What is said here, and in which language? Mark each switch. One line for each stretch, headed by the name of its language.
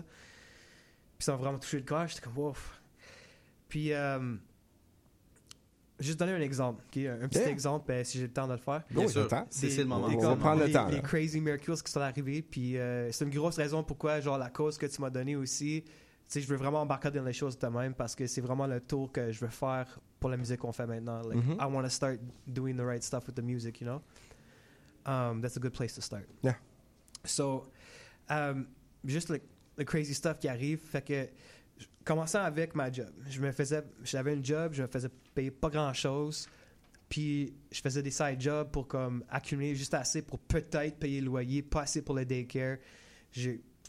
French: Puis ça m'a vraiment touché le cœur, j'étais comme, wow. Puis, juste donner un exemple, okay? un petit exemple, si j'ai le temps de le faire. Bien sûr, c'est le moment. On va prendre le temps. Les crazy miracles qui sont arrivés, puis c'est une grosse raison pourquoi, genre, la cause que tu m'as donnée aussi, tu sais, je veux vraiment embarquer dans les choses de même, parce que c'est vraiment le tour que je veux faire pour la musique qu'on fait maintenant.
English: Like, mm-hmm. I want to start doing the right stuff with the music, you know? That's a good place to start. Yeah. So, just like the crazy stuff
French: qui arrive, fait que, commençant avec ma job, j'avais un job, je me faisais payer pas grand-chose, puis je faisais des side jobs pour comme accumuler juste assez pour peut-être payer le loyer, pas assez pour le daycare. J'ai